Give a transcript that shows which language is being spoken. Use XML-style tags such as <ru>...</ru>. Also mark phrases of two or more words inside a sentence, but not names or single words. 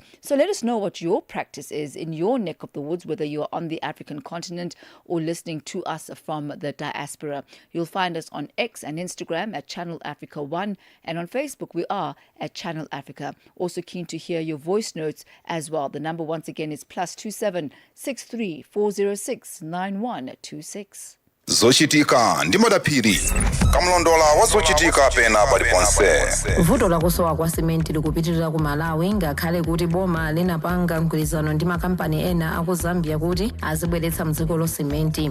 <en>So let us know what your practice is in your neck of the woods, whether you're on the African continent or listening to us from the diaspora. You'll find us on X and Instagram at Channel Africa 1, and on Facebook we are at Channel Africa. Also keen to hear your voice notes as well. The number once again is +27 63 406 9126.</en> <ny>zochitika ndi madaphiri kamlondola wa zochitika pena paliponse. Vuto lakusowa kwa simenti likupitirira ku Malawi ngakhale kuti boma linapanga mgwirizano ndi makampani ena aku Zambia kuti azibweretsa mdziko lo simenti.</ny>